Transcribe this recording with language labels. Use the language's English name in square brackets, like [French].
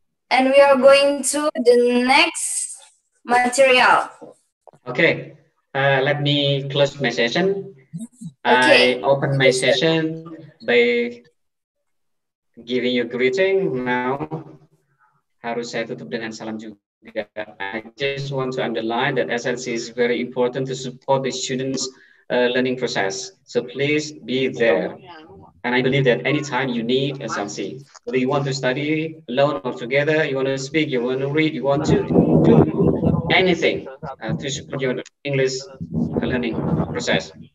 [English] And we are going to the next material. Okay, let me close my session. Okay. I open my session by giving you greeting. Now [Indonesian] harus saya tutup dengan salam juga. [English] I just want to underline that SLC is very important to support the students' learning process. So please be there. And I believe that anytime you need SLC, whether you want to study alone or together, you want to speak, you want to read, you want to do anything to support your English learning process.